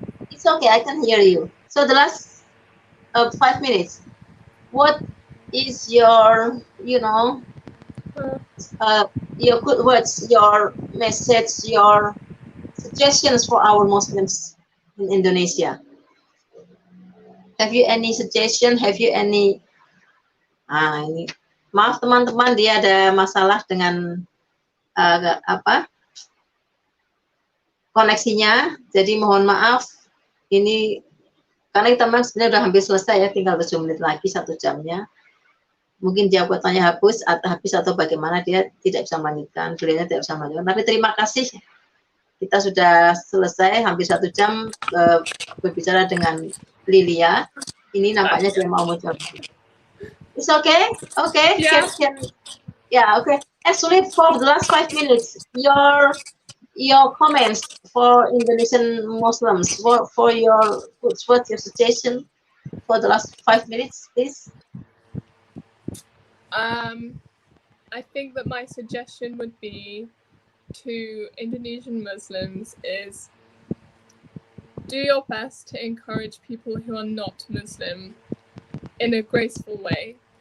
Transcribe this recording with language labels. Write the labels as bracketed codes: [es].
[en] It's okay, I can hear you. So the last 5 minutes, what is your, your good words, your message, your suggestions for our Muslims in Indonesia? Have you any suggestion? Have you any? [id] Maaf teman-teman, dia ada masalah dengan koneksinya. Jadi mohon maaf, ini karena kita memang sebenarnya udah hampir selesai ya, tinggal 7 menit lagi 1 jamnya. Mungkin jawabannya habis atau bagaimana dia tidak bisa melanjutkan, beliaunya tidak bisa melanjutkan. Tapi terima kasih, kita sudah selesai hampir 1 jam berbicara dengan Lilia. Ini nampaknya dia mau mencoba. [en] It's okay, okay, Yeah. Yeah, okay. Actually, for the last 5 minutes, your comments for Indonesian Muslims, for your what's your suggestion for the last 5 minutes, please? I think that my suggestion would be to Indonesian Muslims is do your best to encourage people who are not Muslim in a graceful way.